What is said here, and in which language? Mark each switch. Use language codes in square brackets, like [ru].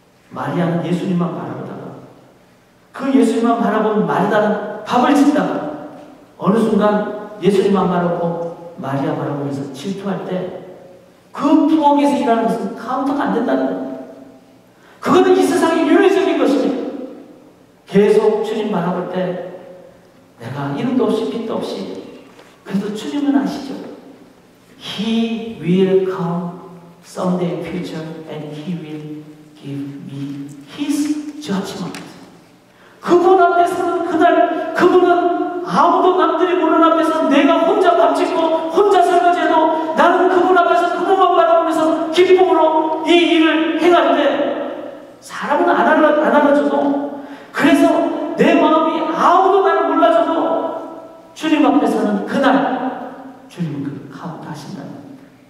[ko] 마리아는 예수님만 바라보다가 그 예수님만 바라보는 마리아는 밥을 짓다가 어느 순간 예수님만 바라보고 마리아 바라보면서 질투할 때 그 부엌에서 일하는 것은 카운터가 안 된다는 거예요. 그거는 이 세상의 윤회적인 것입니다. 계속 주님 바라볼 때 내가 이름도 없이 빛도 없이 그래도 주님은 아시죠? [en] He will come someday future and He will give me His judgment. [ko] 그분 앞에서는 그날 그분은 아무도 남들이 모르는 앞에서 내가 혼자 밥 짓고 혼자 설거지해도 나는 그분 앞에서 그분만 바라보면서 기쁨으로 이 일을 행할 때 사람은 안 알아줘도 그래서 내 마음이 아무도 나를 몰라줘도 주님 앞에서는 그날 주님은 그 카운트 하신다는 겁니다.